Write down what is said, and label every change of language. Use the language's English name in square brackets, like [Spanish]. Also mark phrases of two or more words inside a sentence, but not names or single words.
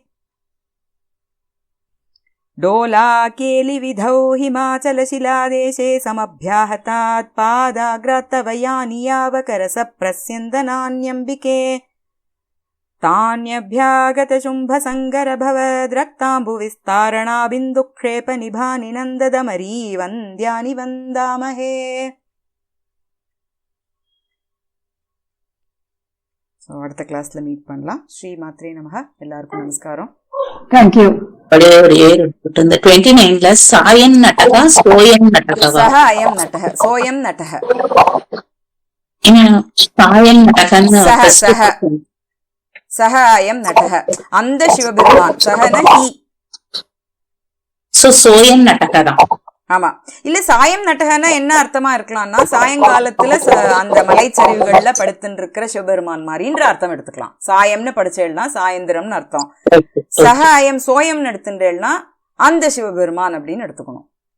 [Sanskrit] डोलाकेलिविधौ हिमाचलशिलादेशे समभ्याहतात् पादाग्रात्तव यानि यावकरसप्रस्यन्दनान्यम्बिके तान्यभ्यागतशुम्भसङ्गरभवद्रक्ताम्बुविस्तारणा बिन्दुक्षेपनिभानि नन्ददमरी वन्द्यानि वन्दामहे. [Tamil] அடுத்த கிளாஸ்ல மீட் பண்ணலாம். [Sanskrit] श्री मात्रे नमः. [Tamil] எல்லாருக்கும் நமஸ்காரம். தேங்க்யூ. [Sanskrit] இந்த 29ல सायं नटक सोऽयं नटक सः अयं नटक सोऽयं नटक सायं नटकन्नु सः सः सः अयं नटक [Tamil] அந்த சிவபெருமான் [Sanskrit] सहन हि सोऽयं नटक தான். [Tamil] ஆமா. இல்ல [Sanskrit] सायं नटकन्ना [Tamil] என்ன அர்த்தமா இருக்கலாம்னா சாயங்காலத்துல அந்த மலைச்சரிவுகள்ல படுத்துட்டு இருக்கிற சிவபெருமான் மாதிரின்ற அர்த்தம் எடுத்துக்கலாம். சாயம்னு படிச்சேன்னா சாயந்திரம்னு அர்த்தம். [Sanskrit] सः अयं सोऽयंनु [Tamil] எடுத்துட்டேன்னா அந்த சிவபெருமான் அப்படின்னு எடுத்துக்கணும்.